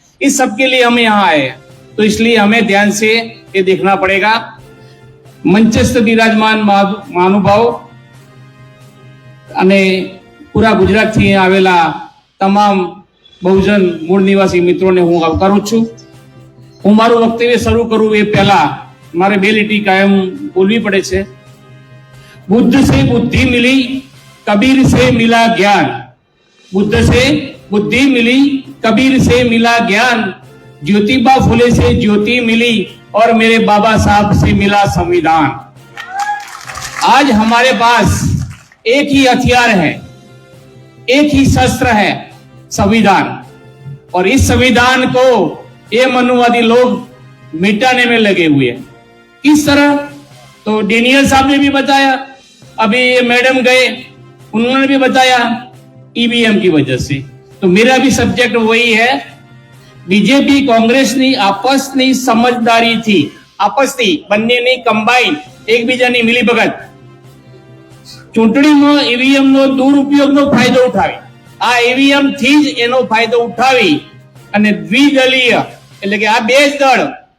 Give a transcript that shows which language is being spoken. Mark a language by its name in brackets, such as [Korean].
[Hindi] इस सब के लिए हम यहाँ आए हैं, तो इसलिए हमें ध्यान से ये देखना पड़ेगा। मंचस्थ विराजमान महानुभाव [Gujarati] અને પૂરા ગુજરાતથી આવેલા તમામ બહુજન મૂળ નિવાસી મિત્રોને હું આવકારું છું. હું મારું વક્તવ્ય શરૂ કરું એ પહેલા મારે બે લીટી કાયમ બોલવી પડે છે. [Hindi] बुद्ध से बुद्धि मिली, कबीर से मिला ज्ञान। बुद्ध से बुद्धि मिली, कबीर से मिला ज्ञान। ज्योतिबा फुले से ज्योति मिली और मेरे बाबा साहब से मिला संविधान। आज हमारे पास एक ही हथियार है, एक ही शस्त्र है, संविधान। और इस संविधान को ये मनुवादी लोग मिटाने में लगे हुए हैं। किस तरह? तो डेनियल साहब ने भी बताया, अभी ये मैडम गए उन्होंने भी बताया, ईवीएम की वजह से। तो मेरा भी सब्जेक्ट वही है। [Gujarati] बीजेपी कांग्रेस ની આપસની સમજદારી થी, આપસથી બંનેની કમ્બાઈન એકબીજાની મિલીભગત ચૂંટણીમાં ઈવીએમનો દુરુપયોગનો ફાયદો ઉઠાવી, આ ઈવીએમ થી જ એનો ફાયદો ઉઠાવી અને દ્વિદલીય એટલે કે આ બે જ દળ